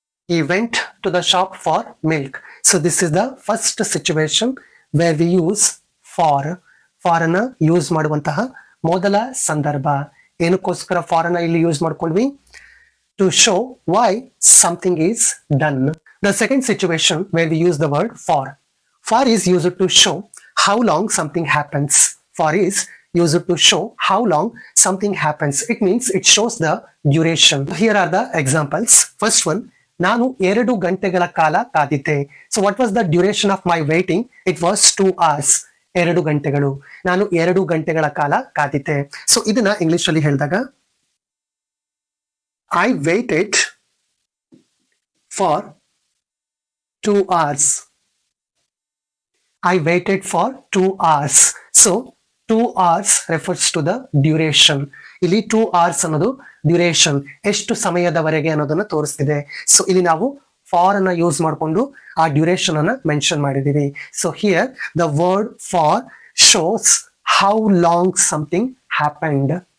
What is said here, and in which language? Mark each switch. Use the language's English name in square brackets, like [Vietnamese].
[English] He went to the shop for milk. So this is the first situation where we use for. [Kannada] For ಅನ್ನ use ಮಾಡುವಂತಹ ಮೊದಲ ಸಂದರ್ಭ. ಏನಕ್ಕೋಸ್ಕರ for ಅನ್ನ ಇಲ್ಲಿ use ಮಾಡ್ಕೊಂಡ್ವಿ? [English] To show why something is done. The second situation where we use the word for. For is used to show how long something happens. For is used to show how long something happens. It means it shows the duration. Here are the examples. First one, [Kannada] ನಾನು 2 ಗಂಟೆಗಳ ಕಾಲ ಕಾದಿದ್ದೆ. [English] So what was the duration of my waiting? It was 2 hours. [Kannada] 2 ಗಂಟೆಗಳು. ನಾನು 2 ಗಂಟೆಗಳ ಕಾಲ ಕಾದಿದ್ದೆ. So ಇದನ್ನ English ಅಲ್ಲಿ ಹೇಳಿದಾಗ, [English] I waited for 2 hours. I waited for 2 hours. So 2 hours refers to the duration. [Kannada] ಇಲ್ಲಿ 2 hours ಅನ್ನೋದು ಡ್ಯೂರೇಷನ್, ಎಷ್ಟು ಸಮಯದವರೆಗೆ ಅನ್ನೋದನ್ನ ತೋರಿಸ್ತಿದೆ. ಸೊ ಇಲ್ಲಿ ನಾವು ಫಾರ್ ಅನ್ನ ಯೂಸ್ ಮಾಡಿಕೊಂಡು ಆ ಡ್ಯೂರೇಷನ್ ಅನ್ನ ಮೆನ್ಷನ್ ಮಾಡಿದೀವಿ. [English] So here the word for shows how long something happened.